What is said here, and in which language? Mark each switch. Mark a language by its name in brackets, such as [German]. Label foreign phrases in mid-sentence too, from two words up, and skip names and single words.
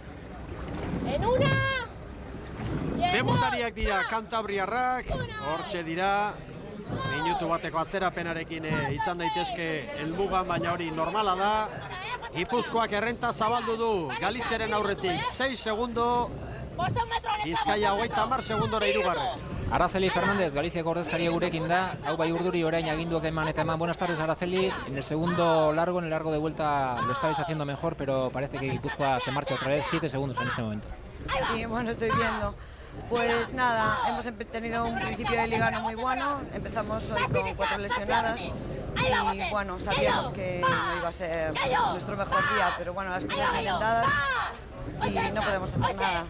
[Basque] Debutariak dira Kantabriarrak, hortxe dira, minutu bateko atzerapenarekin izan daitezke helmugan, baina hori normala da. Gipuzkoak errenta zabaldu du Galiziaren aurretik 6 segundo, Bizkaia 30 segundora hirugarren. Araceli Fernández, Galiziako ordezkaria gurekin da, hau bai urduri orain aginduak eman eta eman. [Spanish] Buenas tardes, Araceli. En el segundo largo, en el largo de vuelta, lo estáis haciendo mejor, pero parece que Guipúzcoa se marcha otra vez, 7 segundos en este momento. Sí, bueno, estoy viendo. Pues nada, hemos tenido un principio de liga no muy bueno, empezamos hoy con 4 lesionadas y bueno, sabíamos que no iba a ser nuestro mejor día, pero bueno, las cosas vienen dadas y no podemos hacer nada.